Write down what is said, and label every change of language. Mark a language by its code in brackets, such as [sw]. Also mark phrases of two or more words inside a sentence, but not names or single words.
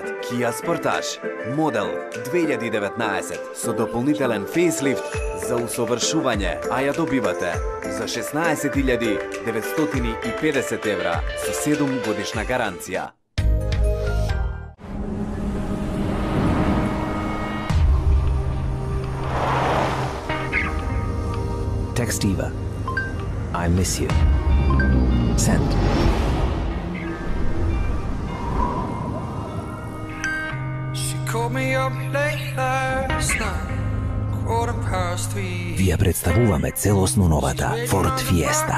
[mk] Kia Sportage, модел 2019 со дополнителен фейслифт за усовршување, а ја добивате за 16.950 евра со 7 годишна гаранција. [en] Text Eva. I miss you. Send. [mk] Ви ја представуваме целосно новата Ford Fiesta.